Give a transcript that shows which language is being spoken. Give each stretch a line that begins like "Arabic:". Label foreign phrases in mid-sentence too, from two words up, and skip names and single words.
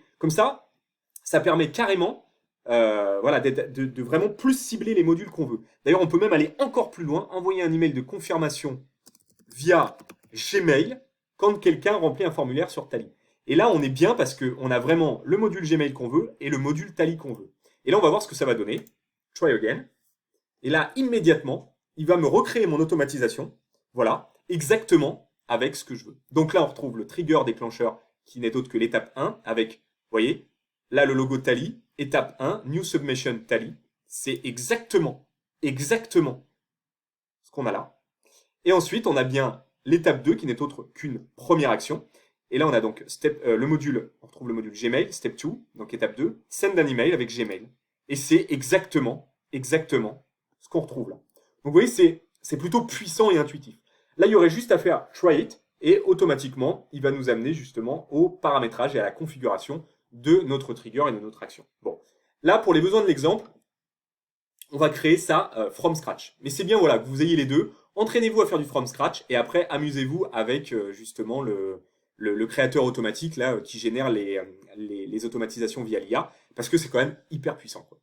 French: Comme ça permet carrément voilà, de vraiment plus cibler les modules qu'on veut. D'ailleurs, on peut même aller encore plus loin, envoyer un email de confirmation via Gmail quand quelqu'un remplit un formulaire sur Tally. Et là, on est bien parce qu'on a vraiment le module Gmail qu'on veut et le module Tally qu'on veut. Et là, on va voir ce que ça va donner.
English: Try again.
French: Et là, immédiatement, il va me recréer mon automatisation. Voilà, exactement avec ce que je veux. Donc là, on retrouve le trigger déclencheur qui n'est autre que l'étape 1 avec, vous voyez, là le logo Tally, étape 1,
English: New Submission Tally.
French: C'est exactement ce qu'on a là. Et ensuite, on a bien l'étape 2 qui n'est autre qu'une première action. Et là, on a donc le module, on retrouve le module Gmail, step 2, donc étape 2,
English: send an email
French: avec Gmail. Et c'est exactement ce qu'on retrouve là. Donc vous voyez, c'est plutôt puissant et intuitif. Là, il y aurait juste à faire
English: try it
French: et automatiquement, il va nous amener justement au paramétrage et à la configuration de notre trigger et de notre action. Bon, Là, pour les besoins de l'exemple, on va créer ça
English: from scratch.
French: Mais c'est bien voilà, que vous ayez les deux. Entraînez-vous à faire du
English: from scratch
French: et après, amusez-vous avec justement le créateur automatique là, qui génère les automatisations via l'IA, parce que c'est quand même hyper puissant, quoi.